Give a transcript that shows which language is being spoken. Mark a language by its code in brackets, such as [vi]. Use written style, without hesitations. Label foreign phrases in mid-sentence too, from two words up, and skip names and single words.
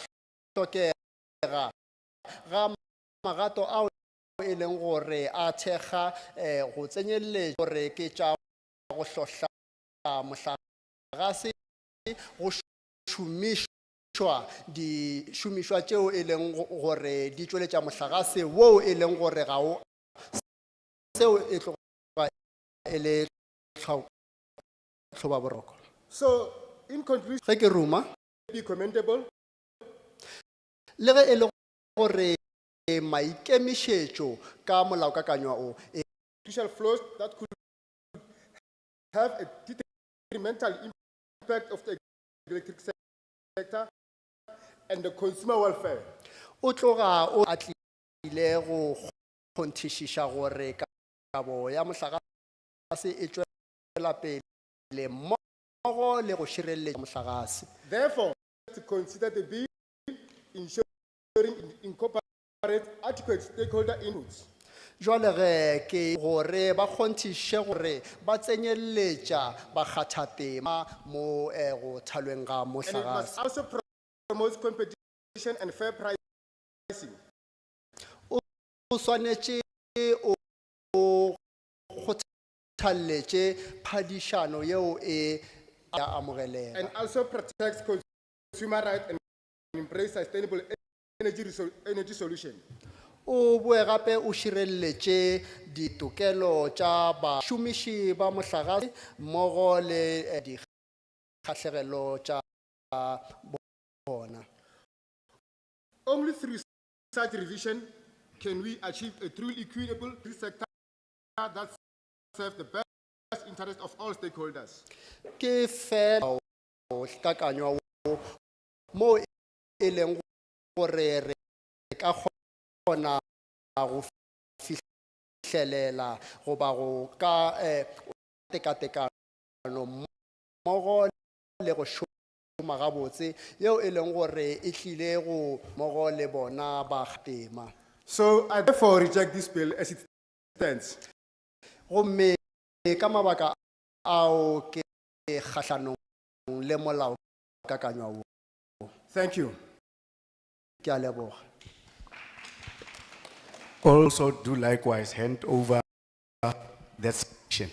[nso] hlokega ga magato ao e leng gore a thekga go tsenyeletša gore ke tša go hlohla motlakase go šomišwa di-šomišwa tšeo e leng gore di tšweletša motlakase woo e leng gore ga o seo e tloga e le tlhoba boroko. [en] So, in conclusion, [nso] ge ke ruma [en] be commendable. [nso] le ge e le gore maikemišetšo ka molaokakanyo o [en] Crucial flaws that could have a detrimental impact of the electric sector and the consumer welfare. [nso] o tloga o atlile go kgonthišiša gore kabo ya motlakase e tšwela pele mmogo le go šireletša motlakase. [en] Therefore, to consider the bill ensuring it incorporates adequate stakeholder inputs. [nso] Jwale ge ke gore ba kgonthiše gore ba tsenyeletša bakgathatema mo go thalweng ga [en] And it must [nso] motlakase. [en] also promote competition and fair pricing. [nso] O swanetše o kgothaletše phadišano yeo e amogelega. [en] And also protects consumer rights and embrace sustainable energy solution. [nso] O boe gape o šireletše ditokelo tša bašomiši ba mohlagase mmogo le dikgahlegelo tša bona. [en] Only through such revision can we achieve a truly equitable sector that serves the best interest of all stakeholders. [nso] Ke fela hlakanywa mo e leng gore re ka kgona go fihlelela goba go ka tekatekano mmogo le go šoma gabotse yeo e leng gore e tlile go mmogo le bona ba tema. [en] So I therefore reject this bill as it stands. [nso] Gomme ka mabaka ao ke kgahlanong le molao kakanywa wo. [en] Thank you. [nso] Ke a leboga. [en] Also do likewise hand over that section.